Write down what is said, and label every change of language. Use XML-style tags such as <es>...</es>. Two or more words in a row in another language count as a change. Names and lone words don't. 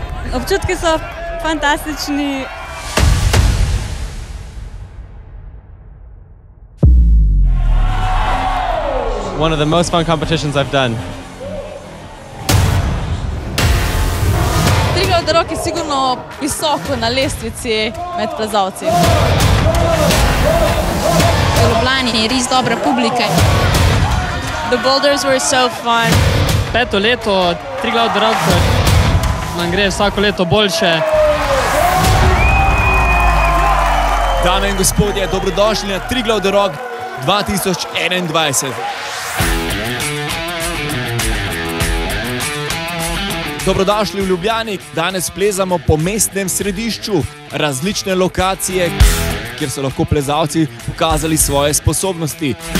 <sl>Občutki so fantastični.</sl> <en>One of the most fun competitions I've done.</en> <sl>Triglav The Rock je sigurno visoko na lestvici med plezalci. V Ljubljani je res dobra publika.</sl> <en>The boulders were so fun.</en> <sl>5. leto Triglav The Rock nam gre vsako leto boljše. Dame in gospodje, dobrodošli na Triglav The Rock 2021. Dobrodošli v Ljubljani, danes plezamo po mestnem središču, različne lokacije, kjer so lahko plezalci pokazali svoje sposobnosti.</sl>